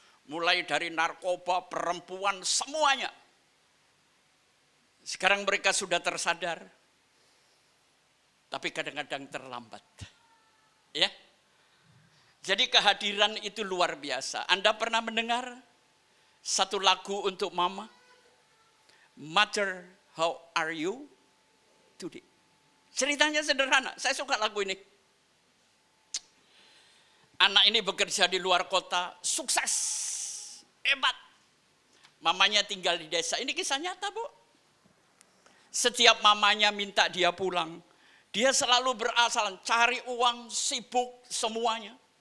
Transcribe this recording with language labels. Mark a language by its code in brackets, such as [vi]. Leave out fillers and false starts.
[id] Mulai dari narkoba, perempuan, semuanya. Sekarang mereka sudah tersadar. Tapi kadang-kadang terlambat. Ya. Jadi kehadiran itu luar biasa. Anda pernah mendengar satu lagu untuk mama? [en] Mother, how are you today? [id] Ceritanya sederhana, saya suka lagu ini. Anak ini bekerja di luar kota, sukses, hebat. Mamanya tinggal di desa, ini kisah nyata, Bu. Setiap mamanya minta dia pulang, dia selalu berasal cari uang, sibuk semuanya.